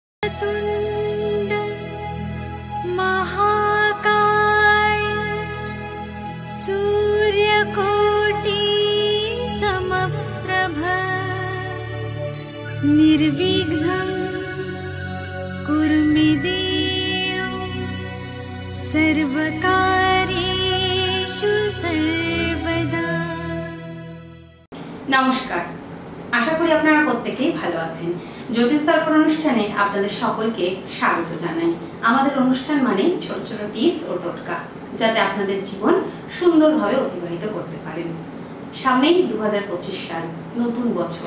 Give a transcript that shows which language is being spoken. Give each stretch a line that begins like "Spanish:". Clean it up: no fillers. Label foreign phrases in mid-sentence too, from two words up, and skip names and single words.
Sanskrit: वक्रतुण्ड महाकाय सूर्यकोटि समप्रभ निर्विघ्नं कुरु मे देव सर्वकार्येषु सर्वदा।
Bangla: নমস্কার, আশা করি আপনারা প্রত্যেকেই ভালো আছেন। জ্যোতিষ দর্পণ অনুষ্ঠানে আপনাদের সকলকে স্বাগত জানাই। আমাদের অনুষ্ঠান মানে ছোট ছোট টিপস ও টোটকা, যাতে আপনাদের জীবন সুন্দরভাবে অতিবাহিত করতে পারেন। সামনেই 2025 সাল, নতুন বছর।